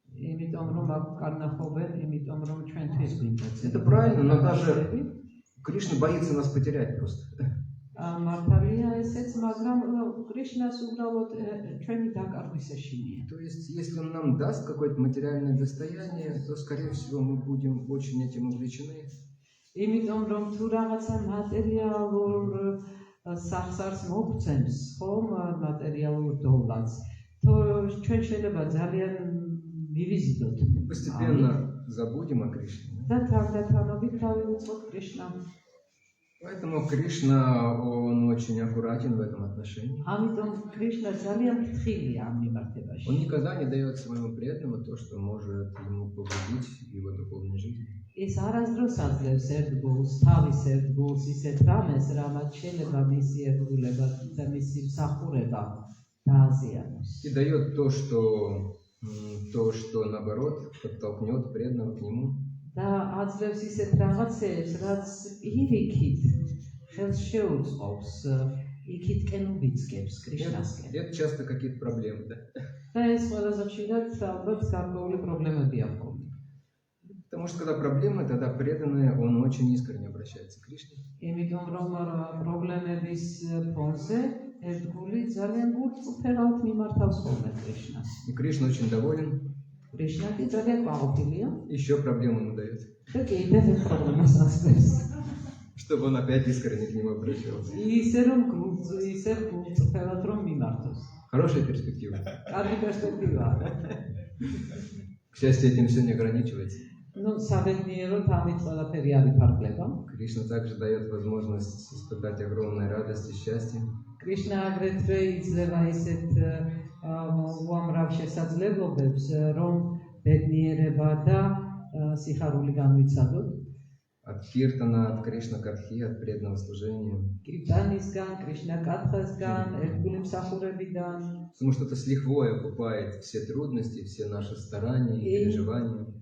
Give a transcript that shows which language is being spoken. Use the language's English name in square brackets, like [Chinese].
[Georgian] იმიტომ რომ აქ კარნახობენ, იმიტომ რომ ჩვენთვის გვინდა. [Russian] Это правильно, но даже Кришна боится нас потерять просто. [Georgian] მართალია ესეც, მაგრამ კრიშნას უბრალოდ ჩვენი დაკარგვის ეშინია. [Russian] То есть, если он нам даст какое-то материальное достояние, то, скорее всего, мы будем очень этим увлечены. [Georgian] იმიტომ რომ თუ რაღაცა მატერიალურ სახსარს მოგცემს, ხომ მატერიალურ დოლარს, то ჩვენ შეიძლება ძალიან მივიზიდოთ. [Russian] Постепенно забудем о Кришне. [Georgian] და თანდათანობით დავივიწყოთ კრიშნამ. [Russian] Поэтому Кришна, он очень аккуратен в этом отношении. [Georgian] ამიტომ კრიშნა ძალიან ფრთხილია ამ მიმართებაში. [Russian] Он никогда не дает своему преданному то, что может ему повредить в его духовной жизни. [Georgian] ის არასდროს აძლევს ერთგულს, თავის ერთგულს, ისეთ რამეს, рамაც შეიძლება მისი ერთგულება და მისი მსახურება დააზიანოს. [Russian] И дает то, что наоборот подтолкнет преданного к нему. [Georgian] და აძლევს ისეთ რაღაცებს, რაც პირიქით ხელს შეუწყობს, იქითკენ უბიძგებს კრიშნასკენ. [Russian] Это часто какие-то проблемы, да? [Georgian] და ეს ყველაზე ხშირად ალბათ გარკვეული პრობლემებია ხოლმე. [Russian] Потому что когда проблемы, тогда преданный, он очень искренне обращается к Кришне. [Georgian] იმიტომ რომ პრობლემების ფონზე ერთგული ძალიან გულწრფელად მიმართავს ხოლმე კრიშნას. [Russian] И Кришна очень доволен. [Georgian] კრიშნა კი ძალიან ყვაყოფილია. [Russian] Еще проблему ему дает. [Georgian] და კიდევ ერთ პრობლემას ასწრებს. [Russian] Чтобы он опять искренне к нему обращался. [Georgian] ისე რომ გულწრფელად რომ მიმართოს. [Russian] Хорошая перспектива. [Georgian] კარგი პერსპექტივაა. [Russian] К счастью, этим все не ограничивается. [Georgian] ну, საბედნიეროდ ამით ყველაფერი არ იფარგლება. [Russian] Кришна также дает возможность испытать огромную радость и счастье. [Georgian] კრიშნა აგრეთვე იძლევა ისეთ უამრავ შესაძლებლობებს, რომ ბედნიერება და სიხარული განვიცადოთ. [Russian] от киртана, от Кришна Катхи, от преданного служения. [Georgian] კირტანისგან, კრიშნა კათხასგან, ერთგული მსახურებიდან. [Russian] Потому что это с лихвой окупает все трудности, все наши старания и переживания.